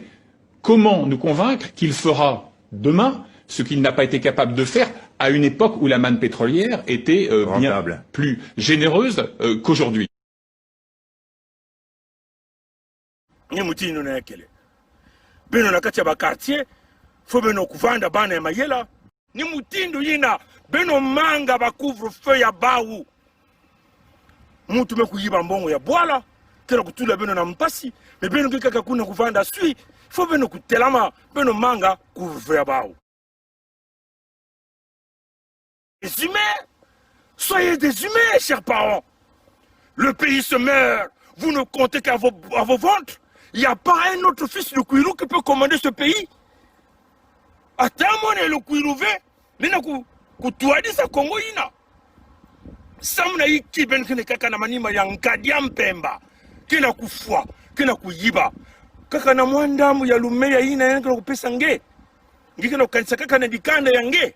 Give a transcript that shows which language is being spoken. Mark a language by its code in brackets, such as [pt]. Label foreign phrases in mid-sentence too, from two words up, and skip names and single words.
[fr] Comment nous convaincre qu'il fera demain ce qu'il n'a pas été capable de faire à une époque où la manne pétrolière était bien plus généreuse qu'aujourd'hui? [ktu] Faut beno kuvanda bana ya mayela ni mutindo yina beno manga ba couvre-feu ya bawu mutu mekuyiba mbongo ya bwala tena kutula beno na mpasi me beno kikaka kuna kuvanda sui faut beno kutelama beno manga couvre-feu ya bawu. [fr] Les humains, soyez des humains, chers parents. Le pays se meurt, vous ne comptez qu'à vos ventres. Il n'y a pas un autre fils de Kwilu qui peut commander ce pays. [ktu] Atamone le Kwiluve, nina kutuadisa Kongo ina. Samna iki ben kene kaka na manima ya nkadia mpemba. Kena kufua, kena kuyiba. Kaka na mwandamu ya lumeya ina yanka kupesa nge. Ngikena kukanisa kaka na dikanda ya nge.